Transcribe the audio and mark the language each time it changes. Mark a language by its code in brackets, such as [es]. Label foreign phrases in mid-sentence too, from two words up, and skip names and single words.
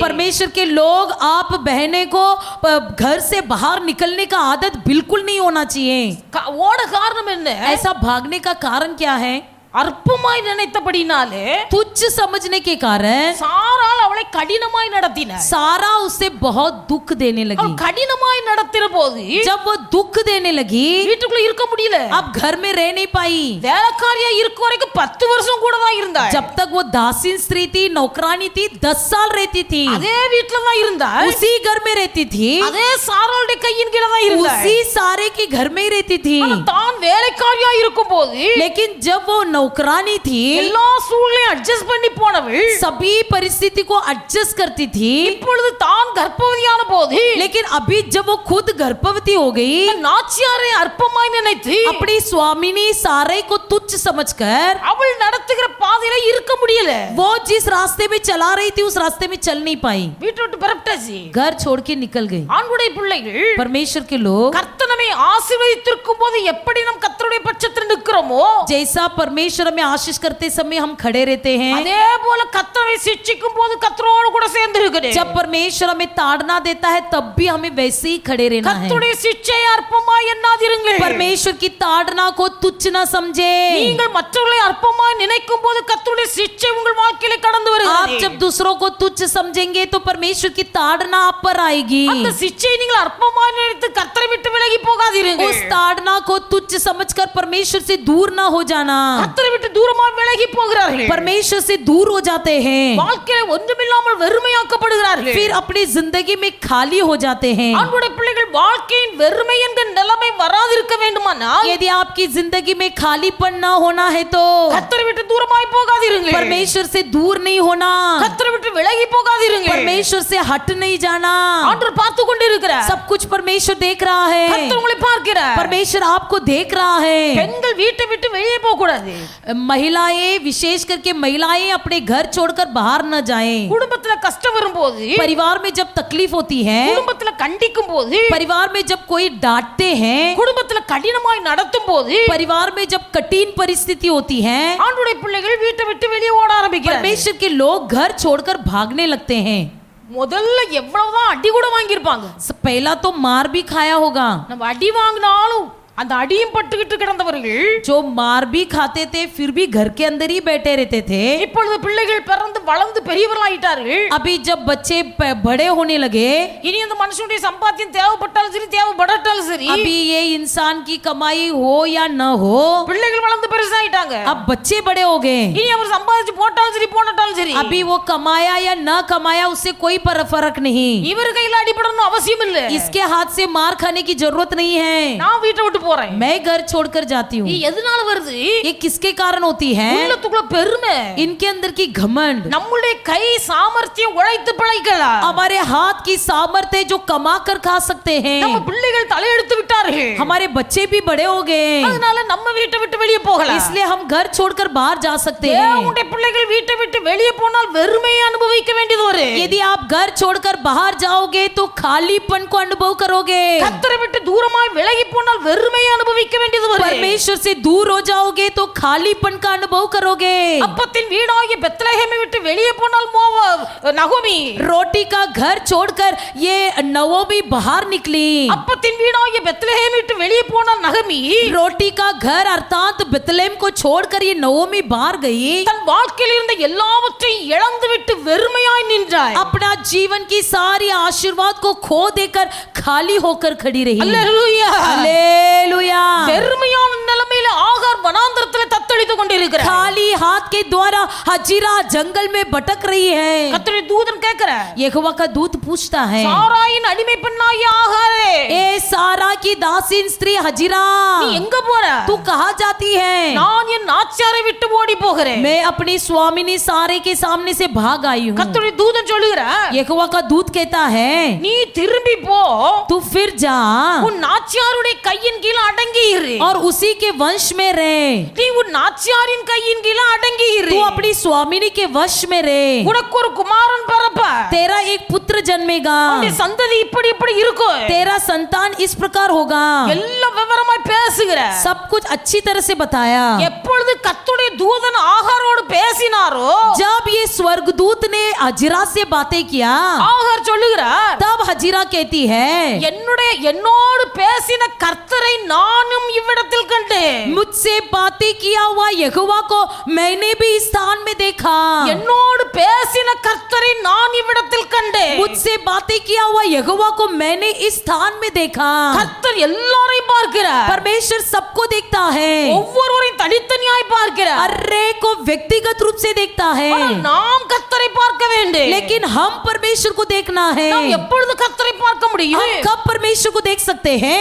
[hi] परमेश्वर के लोग, आप बहने को घर से बाहर निकलने का आदत बिल्कुल नहीं होना चाहिए। [ta] ஓட காரணம் என்ன? [hi] ऐसा भागने का कारण क्या है? [ta] அற்பமாய் நினைத்தபடினாலே [hi] तुच्छ समझने के कारण [ta] சாராள் அவளை கடினமாய் நடத்தினார். [hi] सारा उसे बहुत दुख देने लगी। [ta] அவள் கடினமாய் நடத்தின போது [hi] जब वो दुख देने लगी, [ta] வீட்டுக்குள்ள இருக்க முடியல. [hi] अब घर में रह नहीं पाई। [ta] வேலைக்காரியா இருக்க வரைக்கும் 10 வருஷம் கூட தான் இருந்தாள். [hi] जब तक वो दासीन स्त्री थी, नौकरानी थी, 10 साल रहती थी, [ta] அதே வீட்ல தான் இருந்தாள். [hi] उसी घर में रहती थी, [ta] அதே சாராளுடைய கையின் கீழ தான் இருந்தாள். [hi] उसी सारे के घर में ही रहती थी। [ta] ஆனா தான் வேலைக்காரியா இருக்கும்போது [hi] लेकिन जब वो नौकरानी थी, [ta] எல்லா சூழ்நிலையும் அட்ஜஸ்ட் பண்ணி போனவள் [hi] सभी परिस्थिति को एडजस्ट करती थी, [ta] இப்பொழுது தான் கர்ப்பவதியான போது [hi] लेकिन अभी जब वो खुद गर्भवती हो गई, [ta] நாச்சியாரை அற்பமாய் நினைத்து [hi] अपनी स्वामिनी सारे को तुच्छ समझकर [ta] அவள் நடத்துகிற பாதையில இருக்க முடியல. [hi] वो जिस रास्ते में चला रही थी उस रास्ते में चल नहीं पाई, [ta] வீட்டை விட்டு பரப்பிட்டாச்சு. [hi] घर छोड़ के निकल गई। [ta] ஆண்களுடைய பிள்ளைகள் [hi] परमेश्वर के लोग, [ta] கர்த்தர் நம்மை ஆசீர்வதித்திருக்கும் போது எப்படி நம் கர்த்தருடைய பட்சத்தில் நிற்கிறோமோ [hi] जैसा परमेश्वर हमें आशीष करते समय हम खड़े रहते हैं, [ta] அதே போல கர்த்தரை சிட்சிக்கும் போது கர்த்தரோடு கூட சேர்ந்து இருக்கிறேன். [hi] जब परमेश्वर हमें ताड़ना देता है तब भी हमें वैसे ही खड़े रहना है। [ta] கர்த்தருடைய சிட்சையை அற்பமாய் எண்ணாதிருங்கள். [hi] परमेश्वर की ताड़ना को तुच्छ न समझे। [ta] நீங்கள் மற்றவர்களை அற்பமாய் நினைக்கும் போது கர்த்தருடைய சிட்சை உங்கள் வாழ்க்கையில கடந்து [hi] आप [ta] வருகிறது. [hi] जब दूसरों को तुच्छ समझेंगे तो परमेश्वर की ताड़ना आप पर आएगी। [ta] அந்த சிட்சையை நீங்கள் அற்பமாய் நினைத்து கர்த்தரை விட்டு விலகி போகாதீர்கள். [hi] उस ताड़ना को तुच्छ समझकर परमेश्वर से दूर ना हो जाना। [ta] கர்த்தரை விட்டு தூரமாய் விலகி போகிறார்கள். [hi] परमेश्वर से दूर हो जाते हैं, [ta] வாழ்க்கையில ஒன்றுமில்லாமல் வெறுமையாக்கப்படுகிறார்கள். [hi] फिर अपनी जिंदगी में खाली हो जाते हैं। [ta] ஆண்களுடைய பிள்ளைகள் வாழ்க்கையின் வெறுமை என்கிற இந்த நிலைமை வராதிருக்க வேண்டுமானால் [hi] यदि आपकी जिंदगी में खालीपन ना होना है तो [ta] கர்த்தரை விட்டு தூரமாய் போகாதீருங்கள். [hi] परमेश्वर से दूर नहीं होना, [ta] கர்த்தரை விட்டு விலகி போகாதீருங்கள். [hi] परमेश्वर से हट नहीं जाना। [ta] ஆண்டவர் பார்த்து கொண்டிருக்கிறார். [hi] सब कुछ परमेश्वर देख रहा है, [ta] கர்த்தர் உங்களை பார்க்கிறார். [hi] परमेश्वर आपको देख रहा है। [ta] பெண்கள் வீட்டை விட்டு வெளியே போக கூடாது. [hi] महिलाएं, विशेष करके महिलाएं अपने घर छोड़कर बाहर न जाएं। [ta] குடும்பத்துல கஷ்டம் வரும்போது, [hi] परिवार में जब तकलीफ होती है, [ta] குடும்பத்துல கண்டிக்கும் போது, [hi] परिवार में जब कोई डांटते हैं, [ta] குடும்பத்துல கடினமாய் நடத்தும் போது, [hi] परिवार में जब कठिन परिस्थिति होती है, [ta] ஆண்டவருடைய பிள்ளைகள் வீட்டை விட்டு வெளியே ஓட ஆரம்பிக்கிறார்கள். [hi] परमेश्वर के लोग घर छोड़कर भागने लगते हैं। [ta] முதல்ல எவ்வளவுதான் அடி கூட வாங்கியிருப்பாங்க. [hi] पहला तो मार भी खाया होगा। [ta] நம்ம அடி வாங்கினாலும் அந்த அடியும் பட்டுக்கிட்டு கிடந்தவர்கள் [hi] जो मार भी खाते थे फिर भी घर के अंदर ही बैठे रहते थे। [ta] இப்பொழுது பிள்ளைகள் பிறந்து வளர்ந்து பெரியவர்களாயிட்டார்கள். [hi] अभी जब बच्चे बड़े होने लगे, [ta] இனி அந்த மனுஷனுடைய சம்பாத்தியம் தேவைப்பட்டாலும் சரி தேவைப்படாட்டாலும் சரி, [hi] अभी ये इंसान की कमाई हो या न हो, [ta] பிள்ளைகள் வளர்ந்து பெருசாயிட்டாங்க. [hi] अब बच्चे बड़े हो गए। [ta] இனி அவர் சம்பாதிச்சு போட்டாலும் சரி போட்டாலும் சரி, [hi] अभी वो कमाया या न कमाया उससे कोई फर्क नहीं, [ta] இவர் கையில அடிபடணும் அவசியம் இல்ல. [hi] इसके हाथ से मार खाने की जरूरत नहीं है। [ta] நான் வீட்டை விட்டு போறேன். [hi] मैं घर छोड़कर जाती हूँ। [ta] இது எதனால வருது? [hi] ये किसके कारण होती है? [ta] உள்ளத்துக்குள்ள பெருமை, [hi] इनके अंदर की घमंड। [ta] நம்முடைய கை சாமர்த்தியம் உழைத்து பிழைக்கலாம். [hi] हमारे हाथ की सामर्थ्य जो कमा कर खा सकते हैं। [ta] நம்ம பிள்ளைகள் தலையெடுத்து விட்டார்கள். [hi] हमारे बच्चे भी बड़े हो गए, [ta] அதனால நம்ம வீட்டை விட்டு வெளியே போகலாம். [hi] इसलिए हम घर छोड़कर बाहर जा सकते हैं। [ta] தேவனுடைய பிள்ளைகள் வீட்டை விட்டு வெளியே போனால் வெறுமையை அனுபவிக்க வேண்டியது வரும். [hi] यदि आप घर छोड़कर बाहर जाओगे तो खालीपन को अनुभव करोगे। [ta] கர்த்தரை விட்டு தூரமாய் விலகி போனால் வெறுமையை அனுபவிக்க வேண்டியது வரும். [hi] परमेश्वर से दूर हो जाओगे तो खालीपन का अनुभव करोगे। [ta] அப்பத்தின் வீடாகிய பெத்லகேமை விட்டு வெளியே போனால் நகோமி, [hi] रोटी का घर छोड़कर ये नवोमी बाहर निकली। [ta] அப்பத்தின் வீடாகிய பெத்லகேமை விட்டு வெளியே போனால் நகமி, [hi] रोटी का घर अर्थात बेतलेहम को छोड़कर ये नवोमी बाहर गई। [ta] தன் வாழ்க்கையில் இருந்த எல்லாவற்றையும் இழந்து விட்டு வெறுமையாய் நின்றாய். [hi] अपना जीवन की सारी आशीर्वाद को खो देकर खाली होकर खड़ी रही। [ta] அல்லேலூயா. [hi] हालेलुया। [ta] வெறுமையான நிலைமையில ஆகார் வனாந்தரத்திலே தத்தளித்து கொண்டிருக்கிறார். [hi] खाली हाथ के द्वारा हजीरा जंगल में भटक रही है। [ta] கர்த்தருடைய தூதன் கேட்கிறார், [hi] यहोवा का दूत पूछता है, [ta] சாராயின் அடிமை பெண்ணாகிய ஆகாரே, [hi] ए सारा की दासीन स्त्री हजीरा, [ta] நீ எங்க போற? [hi] तू कहाँ जाती है? [ta] நான் என் நாச்சியாரை விட்டு ஓடி போகிறேன். [hi] मैं अपनी स्वामिनी सारे के सामने से भाग आई हूँ। [ta] கர்த்தருடைய தூதன் சொல்லுகிறார், [hi] यहोवा का दूत कहता है, [ta] நீ திரும்பி போ, [hi] तू फिर जा [ta] உன் நாச்சியாருடைய கையின் கீழ அடங்கி இரு. [hi] और उसी के वंश में रहे। [ta] நீ உன் நாச்சியாரின் கையின் கீழ அடங்கி இரு. [hi] तू अपनी स्वामिनी के वश में रहे। [ta] உனக்கு ஒரு குமாரன் பிறப்பா, [hi] तेरा एक पुत्र जन्मेगा, [ta] உன்னுடைய சந்ததி இப்படி இப்படி இருக்கும். [hi] तेरा संतान इस प्रकार होगा। [ta] எல்லாம் விவரமாய் பேசுகிற. [hi] सब कुछ अच्छी तरह से बताया। [ta] எப்பொழுது கர்த்தருடைய தூதன் ஆகாரோடு பேசினாரோ, [hi] जब ये स्वर्गदूत ने हजीरा से बातें किया, [ta] ஆகார் சொல்லுகிறார், [hi] तब हजीरा कहती है, [ta] என்னோடு பேசின கர்த்தரை நானும் இவ்விடத்தில் கண்டேன். [hi] मुझसे बातें किया हुआ यहोवा को मैंने भी इस स्थान में देखा। [ta] என்னோடு பேசின கர்த்தரை நான் இவ்விடத்தில் கண்டேன். [hi] मुझसे बातें किया हुआ यहोवा को मैंने इस स्थान में देखा। [ta] கர்த்தர் எல்லாரையும் பார்க்கிறார். [hi] परमेश्वर सबको देखता है, [ta] ஒவ்வொருவரையும் தனித்தனியாய் பார்க்கிறார். [hi] अर्रे को व्यक्तिगत रूप से देखता है, [ta] ஆனால் நாம் கர்த்தரை பார்க்க வேண்டும். [hi] लेकिन हम परमेश्वर को देखना है। [ta] நாம் எப்பொழுது கர்த்தரை பார்க்க முடியும்? [hi] हम कब परमेश्वर को देख सकते हैं?